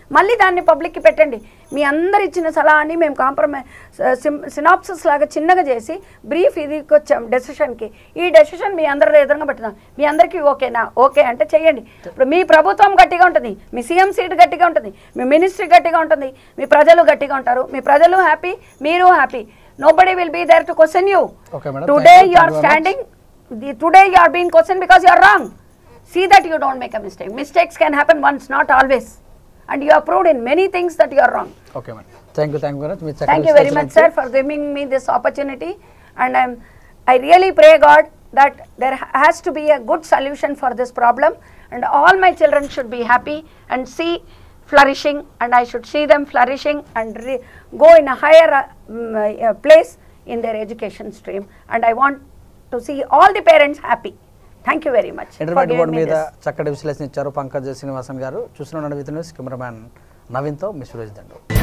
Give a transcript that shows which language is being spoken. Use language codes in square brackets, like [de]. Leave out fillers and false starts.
[te] మళ్ళీ దాన్ని పబ్లిక్కి పెట్టండి. మీ అందరు ఇచ్చిన సలహాన్ని మేము సినాప్సిస్ లాగా చిన్నగా చేసి బ్రీఫ్ ఇదికి వచ్చాం డెసిషన్కి. ఈ డెసిషన్ మీ అందరి ఎదురుగా పెట్టుదాం. మీ అందరికీ ఓకేనా? ఓకే అంటే చేయండి. ఇప్పుడు మీ ప్రభుత్వం గట్టిగా ఉంటుంది, మీ సీఎం సీట్ గట్టిగా ఉంటుంది, మీ మినిస్ట్రీ గట్టిగా ఉంటుంది, మీ ప్రజలు గట్టిగా ఉంటారు. మీ ప్రజలు హ్యాపీ, మీరు happy. [en] Nobody will be there to question you. Okay, madam. Today you are standing. Today you are being questioned because you are wrong. See that you don't make a mistake. Mistakes can happen once, not always. And you have proved in many things that you are wrong. Okay, madam. Thank you very much. Thank you very much, sir, for giving me this opportunity. And I really pray God that there has to be a good solution for this problem. And all my children should be happy and see flourishing, and I should see them flourishing and go in a higher place in their education stream. And I want to see all the parents happy. Thank you very much. [te] Intermediate board మీద చక్కటి విశ్లేషణ ఇచ్చారు పంకజ్ శ్రీనివాసన్ గారు. చూస్తున్న with news cameraman నవీన్తో miss Dandu.